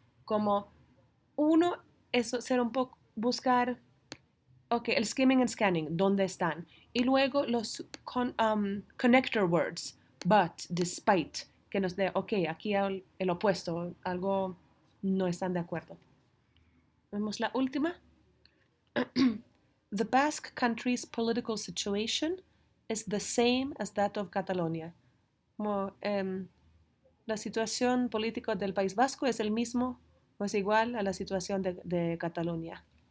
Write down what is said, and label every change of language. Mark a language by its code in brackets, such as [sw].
[es] Como uno es ser un poco, buscar, ok, el skimming and scanning, ¿dónde están? Y luego los connector words, but, despite, que nos dé, ok, aquí el opuesto, algo no están de acuerdo. Vemos la última. [en] The Basque country's political situation is the same as that of Catalonia. [es] Como, la situación política del País Vasco es el mismo o es igual a la situación de Cataluña.